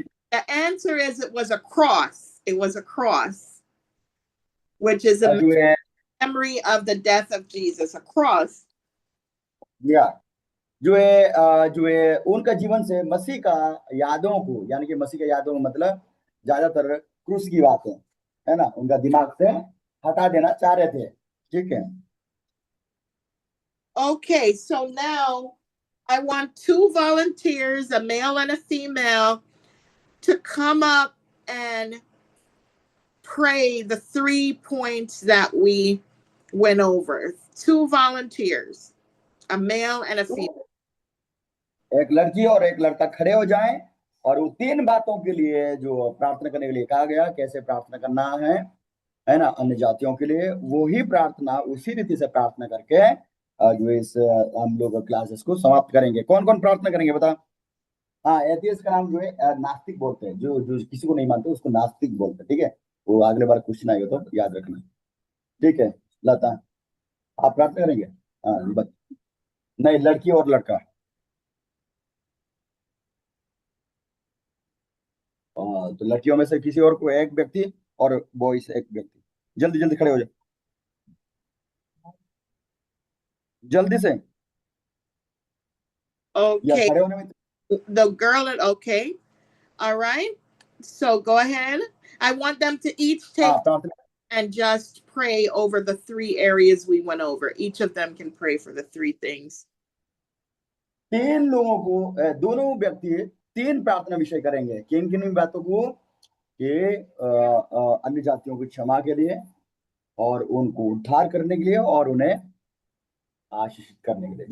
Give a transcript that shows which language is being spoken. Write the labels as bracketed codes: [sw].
[en] The answer is it was a cross. It was a cross, which is a memory of the death of Jesus. A cross. Yeah. [hi] जो है उनका जीवन से मसीह का यादों को, यानी कि मसीह का यादों को मतलब ज्यादातर क्रूस की बात है ना, उनका दिमाग से हटा देना चाह रहे थे, ठीक है। [en] Okay, so now I want 2 volunteers, a male and a female, to come up and pray the 3 points that we went over. 2 volunteers, a male and a female. [hi] एक लड़की और एक लड़का खड़े हो जाएं और वो 3 बातों के लिए जो प्रार्थना करने के लिए कहा गया, कैसे प्रार्थना करना है ना, अन्य जातियों के लिए, वो ही प्रार्थना उसी रीति से प्रार्थना करके जो इस हम लोग क्लासेस को समाप्त करेंगे। कौन कौन प्रार्थना करेंगे बता। हाँ, एथियस्ट का नाम जो है नास्तिक बोलते हैं, जो जो किसी को नहीं मानते उसको नास्तिक बोलते हैं, ठीक है। वो अगले बार क्वेश्चन आएगा तो याद रखना, ठीक है। लता आप प्रार्थना करेंगे। हाँ नहीं, लड़की और लड़का। तो लड़कियों में से किसी और को एक व्यक्ति और बॉयज एक व्यक्ति, जल्दी जल्दी खड़े हो जाए, जल्दी से। या [en] Okay, [hi] खड़े होने में [en] the girl, okay. All right. So go ahead. I want them to each take [hi] प्रार्थना [en] and just pray over the 3 areas we went over. Each of them can pray for the 3 things. [hi] 3 लोगों को, दोनों व्यक्ति 3 प्रार्थना विषय करेंगे। किन किन बातों को, कि अन्य जातियों की क्षमा के लिए और उनको उद्धार करने के लिए और उन्हें आशीषित करने के लिए।